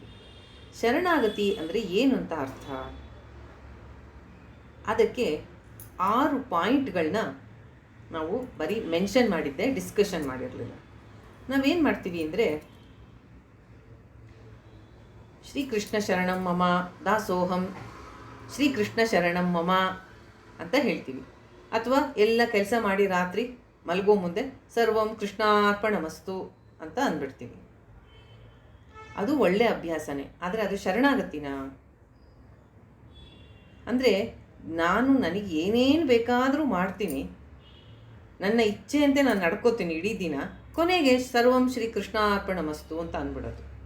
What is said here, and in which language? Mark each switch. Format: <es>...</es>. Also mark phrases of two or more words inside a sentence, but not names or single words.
<kn>ಶರಣಾಗತಿ ಅಂದರೆ ಏನು ಅಂತ ಅರ್ಥ, ಅದಕ್ಕೆ 6 ಪಾಯಿಂಟ್ಗಳನ್ನ ನಾವು ಬರೀ ಮೆನ್ಷನ್ ಮಾಡಿದ್ದೆ, ಡಿಸ್ಕಷನ್ ಮಾಡಿರಲಿಲ್ಲ. ನಾವೇನು ಮಾಡ್ತೀವಿ ಅಂದರೆ</kn> <sa>ಶ್ರೀಕೃಷ್ಣ ಶರಣಂ ಮಮ ದಾಸೋಹಂ ಶ್ರೀಕೃಷ್ಣ ಶರಣಂ ಮಮ</sa> <kn>ಅಂತ ಹೇಳ್ತೀವಿ. ಅಥವಾ ಎಲ್ಲ ಕೆಲಸ ಮಾಡಿ ರಾತ್ರಿ ಮಲಗೋ ಮುಂದೆ</kn> <sa>ಸರ್ವಂ ಕೃಷ್ಣಾರ್ಪಣಮಸ್ತು</sa> <kn>ಅಂತ ಅಂದ್ಬಿಡ್ತೀವಿ. ಅದು ಒಳ್ಳೆ ಅಭ್ಯಾಸನೇ. ಆದರೆ ಅದು ಶರಣಾಗತಿನಾ? ಅಂದರೆ ನನಗೆ ಏನೇನು ಬೇಕಾದರೂ ಮಾಡ್ತೀನಿ, ನನ್ನ ಇಚ್ಛೆಯಂತೆ ನಾನು ನಡ್ಕೋತೀನಿ ಇಡೀ ದಿನ, ಕೊನೆಗೆ</kn> <sa>ಸರ್ವಂ ಶ್ರೀಕೃಷ್ಣಾರ್ಪಣಮಸ್ತು</sa> <kn>ಅಂತ ಅಂದ್ಬಿಡೋದು.</kn>